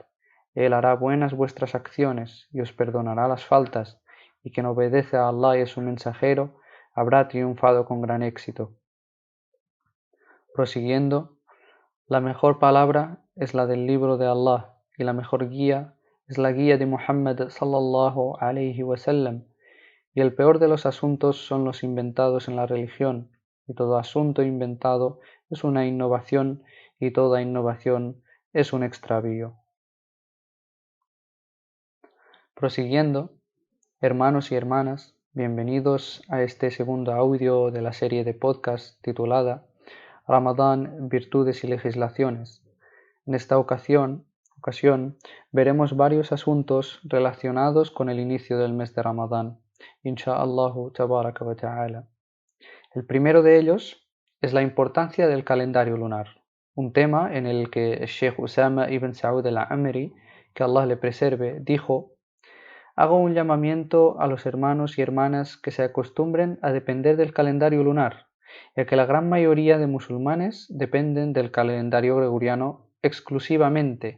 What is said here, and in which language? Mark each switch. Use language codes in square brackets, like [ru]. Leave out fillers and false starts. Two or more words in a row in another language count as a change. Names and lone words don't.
[es] Él hará buenas vuestras acciones, y os perdonará las faltas, y quien obedece a Allah y a su mensajero, habrá triunfado con gran éxito. Prosiguiendo, la mejor palabra es la del libro de Allah, y la mejor guía es la guía de Muhammad [ar] صلى الله عليه وسلم, [es] y el peor de los asuntos son los inventados en la religión, y todo asunto inventado es una innovación, y toda innovación es un extravío. Prosiguiendo, hermanos y hermanas, bienvenidos a este segundo audio de la serie de podcast titulada Ramadán, Virtudes y Legislaciones. En esta ocasión veremos varios asuntos relacionados con el inicio del mes de Ramadán, [ar] إن شاء الله تبارك وتعالى. [es] El primero de ellos es la importancia del calendario lunar, un tema en el que el Sheikh Usama ibn Saud al-Amri, que Allah le preserve, dijo: hago un llamamiento a los hermanos y hermanas que se acostumbren a depender del calendario lunar, ya que la gran mayoría de musulmanes dependen del calendario gregoriano exclusivamente.